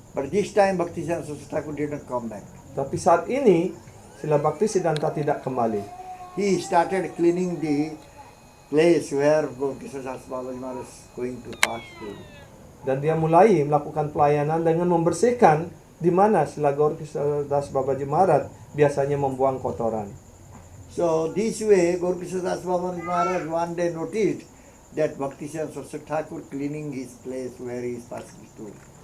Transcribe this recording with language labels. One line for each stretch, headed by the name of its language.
English: But this time Bhaktisiddhanta Saraswati Thakur didn't come back.
Indonesian: Tapi saat ini Srila Bhaktisiddhanta tidak kembali.
English: He started cleaning the place where Gaurkishora Das Babaji Maharaj is going to pass through.
Indonesian: Dan dia mulai melakukan pelayanan dengan membersihkan di mana Srila Gaurkishora Das Babaji Maharaj biasanya membuang kotoran.
English: So this way Gaurkishora Das Babaji Maharaj one day noticed that Bhaktisiddhanta Saraswati Thakur cleaning his place where he is passing through.